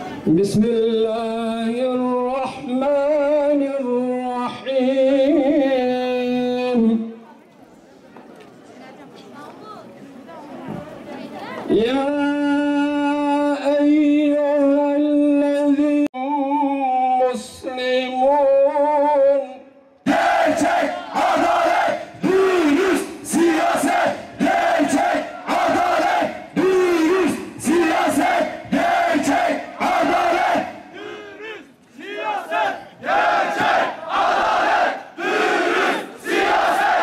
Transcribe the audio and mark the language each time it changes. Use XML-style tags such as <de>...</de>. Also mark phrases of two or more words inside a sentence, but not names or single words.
<ar>بسم الله الرحمن الرحيم يا أيها الذين مسلمون</ar> <tr>Gerçek adalet, dürüst siyaset. Gerçek adalet, dürüst siyaset. Gerçek adalet, dürüst siyaset. Gerçek adalet, dürüst siyaset.</tr>